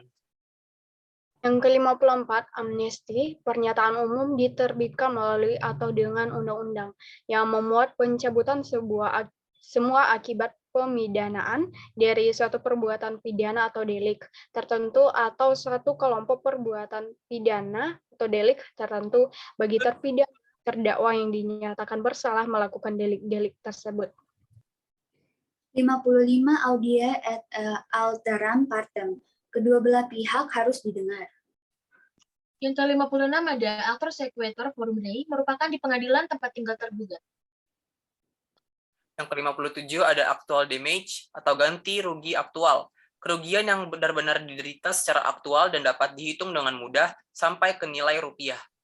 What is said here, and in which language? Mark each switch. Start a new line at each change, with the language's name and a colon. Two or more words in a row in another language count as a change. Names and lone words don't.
Indonesian: Yang ke-54, amnesti, pernyataan umum diterbitkan melalui atau dengan undang-undang yang memuat pencabutan semua akibat pemidanaan dari suatu perbuatan pidana atau delik tertentu atau suatu kelompok perbuatan pidana atau delik tertentu bagi terpidana terdakwa yang dinyatakan bersalah melakukan delik-delik tersebut.
Latin: 55 audie et alteram partem.
Indonesian: Kedua belah pihak harus didengar. Yang ke-56 ada
Latin: actor sequitur forum rei,
Indonesian: merupakan di pengadilan tempat tinggal tergugat. Yang ke-57 ada
English: actual damage
Indonesian: atau ganti rugi aktual. Kerugian yang benar-benar diderita secara aktual dan dapat dihitung dengan mudah sampai ke nilai rupiah.